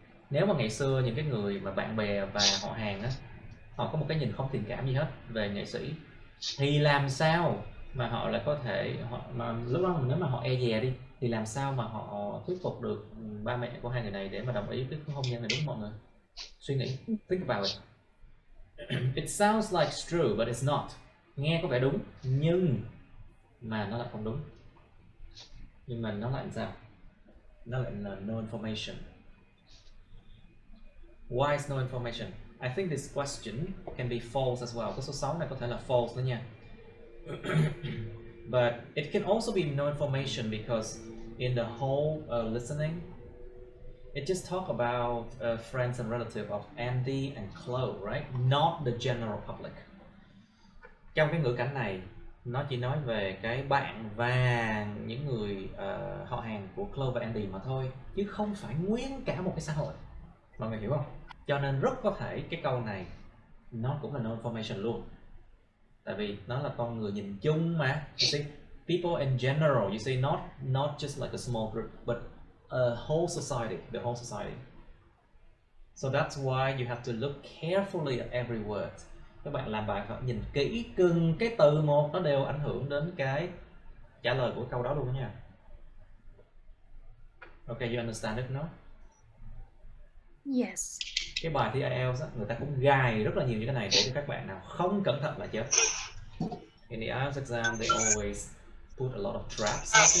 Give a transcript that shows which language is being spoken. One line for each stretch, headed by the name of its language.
Vietnamese: Nếu mà ngày xưa những cái người mà bạn bè và họ hàng á, họ có một cái nhìn không tình cảm gì hết về nghệ sĩ, thì làm sao mà họ lại có thể mà lúc đó nếu mà họ e dè đi thì làm sao mà họ thuyết phục được ba mẹ của hai người này để mà đồng ý với cái hôn nhân này, đúng không mọi người? Suy nghĩ,
English: think about it. It sounds like it's true but it's not.
Vietnamese: Nghe có vẻ đúng nhưng mà nó lại không đúng. Nhưng mà nó lại sao? Nó lại là
English: no information. Why is no information? I think this question can be false as well.
Vietnamese: Cái số 6 này có thể là false nữa nha.
English: But it can also be no information because in the whole listening, it just talk about friends and relatives of Andy and Chloe, right? Not the general public.
Vietnamese: Trong cái ngữ cảnh này, nó chỉ nói về cái bạn và những người họ hàng của Chloe và Andy mà thôi, chứ không phải nguyên cả một cái xã hội. Mọi người hiểu không? Cho nên rất có thể cái câu này nó cũng là no information luôn. Tại vì nó là con người nhìn chung mà.
English: You see, people in general, you see, not just like a small group, but a whole society, the whole society. So that's why you have to look carefully at every word.
Vietnamese: Các bạn làm bài phải nhìn kỹ từng cái từ một, nó đều ảnh hưởng đến cái trả lời của câu đó luôn đó nha.
English: Okay, you understand it, no? Yes.
Vietnamese: Cái bài thi IELTS á, người ta cũng gài rất là nhiều những cái này để cho các bạn nào không cẩn thận là chết.
English: In the IELTS exam, they always put a lot of traps.